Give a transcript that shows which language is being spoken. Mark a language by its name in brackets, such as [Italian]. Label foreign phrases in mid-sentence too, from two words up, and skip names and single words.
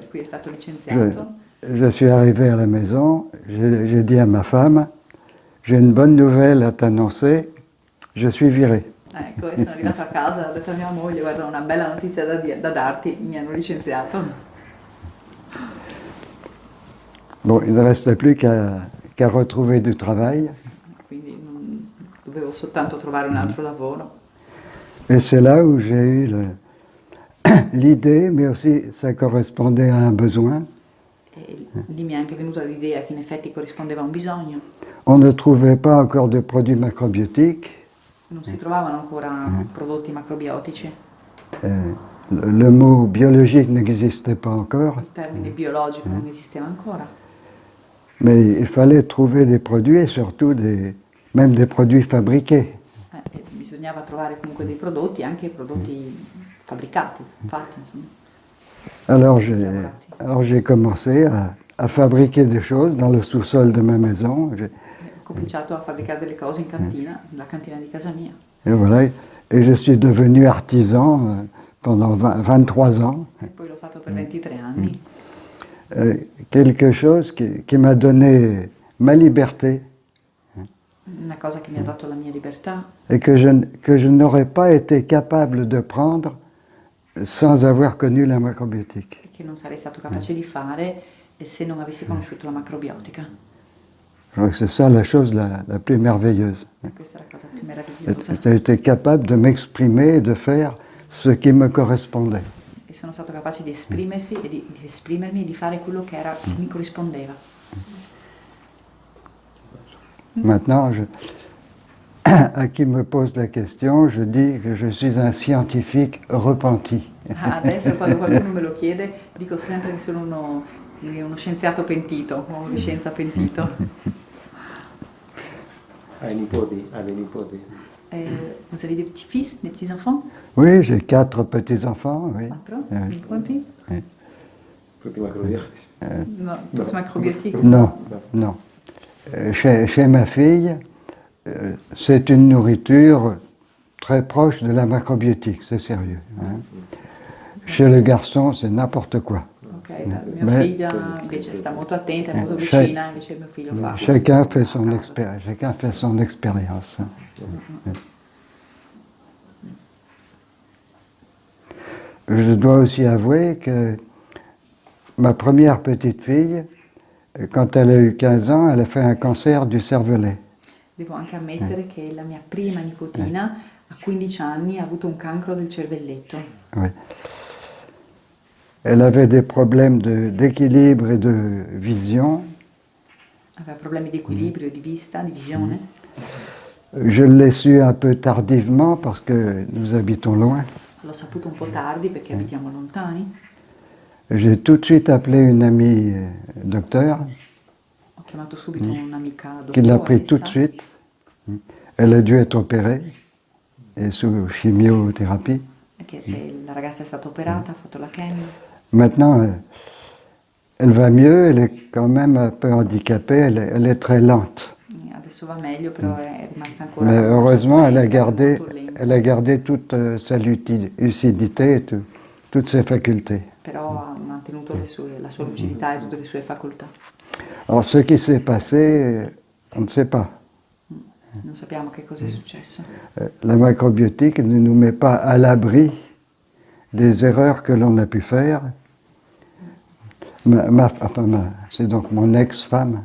[Italian] per cui è stato licenziato. [French] Je suis arrivé à la maison, j'ai dit à ma femme, j'ai une bonne nouvelle à t'annoncer, je suis viré. [Italian] Ecco, e sono arrivata a casa, ho detto a mia moglie, guarda, una bella notizia da darti, mi hanno licenziato. [French] Bon, il ne restait plus qu'à retrouver du travail. [Italian] Quindi dovevo soltanto trovare un altro lavoro. [French] Et c'est là où j'ai eu l'idée, mais aussi ça correspondait à un besoin. [Italian] E lì mi è anche venuta l'idea che in effetti corrispondeva a un bisogno. [French] On ne trouvait pas encore de produits macrobiotiques. [Italian] Non si trovavano ancora prodotti macrobiotici, [French] Le mot biologique n'existait pas encore, [Italian] il termine biologico non esisteva ancora, [French] mais il fallait trouver des produits et surtout même des produits fabriqués. [Italian] e bisognava trovare comunque dei prodotti, anche prodotti fabbricati, fatti insomma. [French] Alors j'ai commencé à fabriquer des choses dans le sous-sol de ma maison. [Italian] Ho cominciato a fabbricare delle cose in cantina, nella cantina di casa mia. [French] Et voilà, et je suis devenu artisan pendant 23 ans. [Italian] E poi l'ho fatto per 23 anni. [French] Quelque chose qui m'a donné ma liberté [Italian] Una cosa che mi ha dato la mia libertà [French] et que je n'aurais pas été capable de prendre sans avoir connu la macrobiotique. [Italian] e che non sarei stato capace di fare se non avessi conosciuto la macrobiotica. [French] Je crois que c'est ça la chose la plus merveilleuse. [Italian] Questa è la cosa più meravigliosa. [French] J'ai été capable de m'exprimer et de faire ce qui me correspondait. [Italian] E sono stato capace di esprimersi e di esprimermi e di fare quello che mi corrispondeva. [French] Maintenant, à qui me pose la question, je dis que je suis un scientifique repenti. [Italian] Adesso quando qualcuno me lo chiede dico sempre che sono uno scienziato pentito, un uomo di scienza pentito. Hai nipoti? Hai dei nipoti? [French] Vous avez des petits-fils, des petits-enfants? Oui, j'ai 4 petits-enfants, oui. [Italian] Quattro? Nipoti? Tutti macrobiotici? No, [French] tous macrobiotiques? Non, non. Chez ma fille, c'est une nourriture très proche de la macrobiotique, c'est sérieux. Hein. Chez le garçon, c'est n'importe quoi. [Italian] Ok, mia figlia invece sta molto attenta, è molto vicina, invece mio figlio fa. [French] Chacun fait son expérience. Je dois aussi avouer que ma première petite fille, quand elle a eu 15 ans, elle a fait un cancer du cervelet. [Italian] Devo anche ammettere che la mia prima nipotina a 15 anni ha avuto un cancro del cervelletto. [French] Oui. Elle avait des problèmes d'équilibre et de vision. [Italian] Aveva problemi di equilibrio, di vista, di visione. [French] Je l'ai su un peu tardivement parce que nous habitons loin. [Italian] L'ho saputo un po' tardi perché abitiamo lontani. [French] J'ai tout de suite appelé une amie docteur [Italian] Ho chiamato subito un'amica [French] qui l'a pris tout de [Italian] dottoressa [French] suite. Elle a dû être opérée et sous chimiothérapie. [Italian] perché la ragazza è stata operata, ha fatto la chemio. [French] Maintenant, elle va mieux, elle est quand même un peu handicapée, elle est très lente. [Italian] Adesso va meglio, però è rimasta ancora. [French] Mais heureusement, elle a [Italian] molto lenta. [French] gardé toute sa lucidité et toutes ses facultés. [Italian] Però ha mantenuto la sua lucidità e tutte le sue facoltà. [French] Alors, ce qui s'est passé, on ne sait pas. [Italian] Non sappiamo che cosa è successo. [French] La macrobiotique ne nous met pas à l'abri des erreurs que l'on a pu faire. C'est donc mon ex-femme.